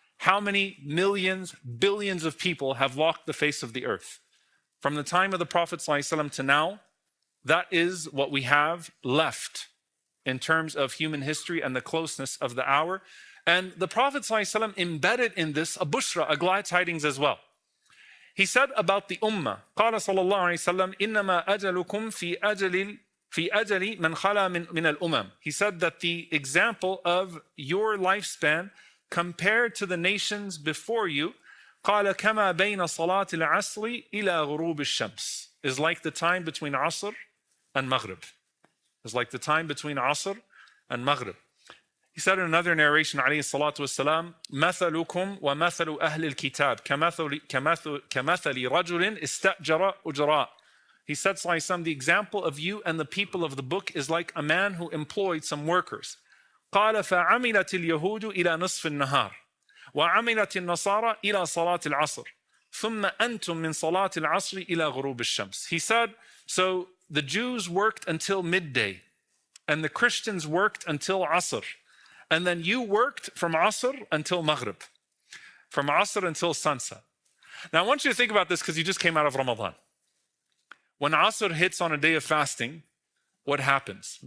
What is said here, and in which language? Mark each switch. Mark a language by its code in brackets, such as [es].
[en] How many millions, billions of people have walked the face of the earth? From the time of the Prophet ﷺ to now, that is what we have left in terms of human history and the closeness of the hour. And the Prophet ﷺ embedded in this a bushra, a glad tidings as well. He said about the ummah, [ar] قال صلى الله عليه وسلم إنما أجلكم في أجل من خلا من الأمم. [en] He said that the example of your lifespan compared to the nations before you, [ar] قال كما بين صلاة العصر إلى غروب الشمس, [en] is like the time between Asr and Maghrib. It's like the time between Asr and Maghrib. He said in another narration, [ar] عليه الصلاة والسلام, مثلكم ومثل أهل الكتاب كمثل رجل استأجر أجراء. [en] He said, the example of you and the people of the book is like a man who employed some workers. [ar] قال فعملت اليهود إلى نصف النهار وعملت النصارى إلى صلاة العصر ثم أنتم من صلاة العصر إلى غروب الشمس. [en] He said, so the Jews worked until midday and the Christians worked until Asr. And then you worked from Asr until Maghrib, from Asr until sunset. Now I want you to think about this because you just came out of Ramadan. When Asr hits on a day of fasting, what happens?